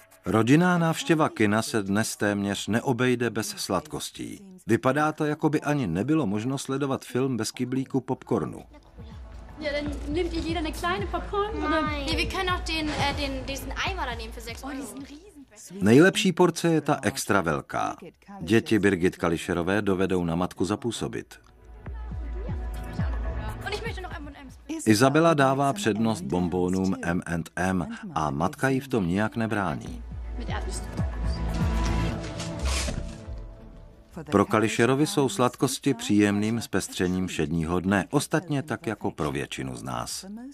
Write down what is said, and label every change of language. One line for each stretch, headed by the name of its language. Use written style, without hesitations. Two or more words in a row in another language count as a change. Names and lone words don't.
Czech: Rodinná návštěva kina se dnes téměř neobejde bez sladkostí. Vypadá to, jako by ani nebylo možno sledovat film bez kyblíku popcornu.
German: Ja, dann nimmt ihr jeder eine kleine Popcorn? Oder? Nee, wir können auch diesen Eimer da nehmen für 6 €.
Czech: Nejlepší porce je ta extra velká. Děti Birgit Kalischerové dovedou na matku zapůsobit.
German: Und ich möchte noch M&M's.
Czech: Izabela dává přednost bonbónům M&M a matka jí v tom nijak nebrání.
German: Mit Erdnüssen.
Czech: Pro Kalischerovi jsou sladkosti příjemným zpestřením všedního dne, ostatně tak jako pro většinu z nás.